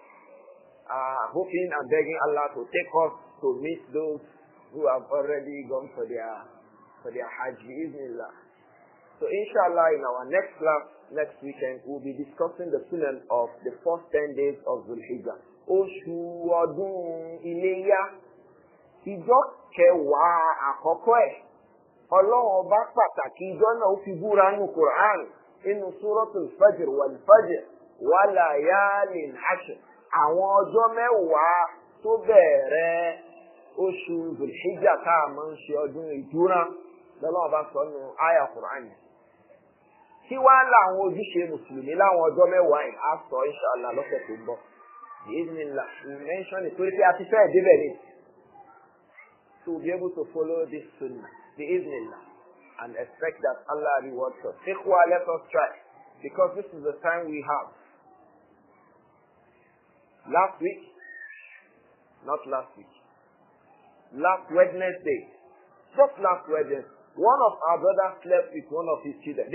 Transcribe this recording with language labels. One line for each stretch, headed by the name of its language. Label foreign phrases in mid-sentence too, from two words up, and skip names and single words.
English: Hoping and begging Allah to take us to meet those who have already gone for their Hajj, bi'idhnillah. So inshallah, in our next class, next weekend, we'll be discussing the sunan of the first 10 days of Dhul Hijjah.
Yoruba: Oṣù ọdún Iléyá, ìjọ kẹwàá àkọ́kọ́ ẹ̀. Ọlọ́run ọba pàtàkì ìjọ náà ó fi búra nínú Qur'an, inú Suratul Fajr
Arabic: والفجر وليال عشر.
Yoruba: Àwọn ọjọ́ mẹ́wàá tó bẹ̀rẹ̀ oṣù Dhul Hijjah tá a máa ń ṣe ọdún ìdúrà, lọ́lọ́run ọba sọ nínú àyá Qur'an. Kí wá láwọn ojúṣe Mùsùlùmí láwọn ọjọ́ mẹ́wàá yìí á sọ inshallah lọ́sẹ̀ tó ń bọ̀. Bismillah,
English: we mention it
Yoruba: torí pé a ti fẹ́ débẹ̀ ni.
English: To be able to follow this sunnah, Bismillah, and expect that Allah rewards us. Ikhwa, let us try, because this is the time we have. Last week, not last week, last Wednesday, just last Wednesday, one of our brothers slept with one of his children.